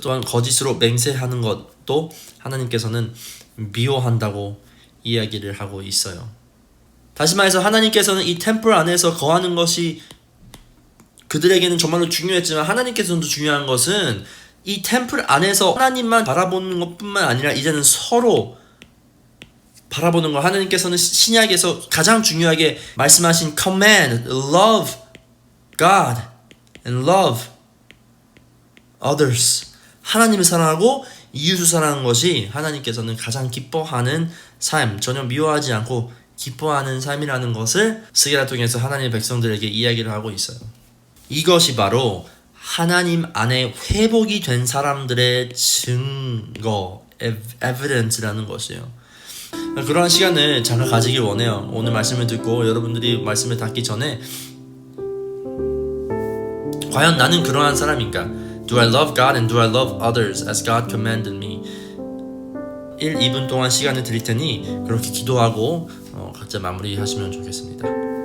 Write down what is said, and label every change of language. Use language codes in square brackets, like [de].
[ko] 또한 거짓으로 맹세하는 것도 하나님께서는 미워한다고 이야기를 하고 있어요. 다시 말해서 하나님께서는 이 템플 안에서 거하는 것이 그들에게는 정말로 중요했지만 하나님께서는 중요한 것은 이 템플 안에서 하나님만 바라보는 것뿐만 아니라 이제는 서로 바라보는 거. 하나님께서는 신약에서 가장 중요하게 말씀하신 [en] command, love God and love others. [ko] 하나님을 사랑하고 이웃을 사랑하는 것이 하나님께서는 가장 기뻐하는 삶, 전혀 미워하지 않고 기뻐하는 삶이라는 것을 스게라 통해서 하나님의 백성들에게 이야기를 하고 있어요. 이것이 바로 하나님 안에 회복이 된 사람들의 증거, evidence라는 것이에요. 그러한 시간을 잠깐 가지길 원해요. 오늘 말씀을 듣고 여러분들이 말씀을 닫기 전에 과연 나는 그러한 사람인가? [en] Do I love God and do I love others as God commanded me? [ko] 1, 2분 동안 시간을 드릴 테니 그렇게 기도하고 각자 마무리하시면 좋겠습니다.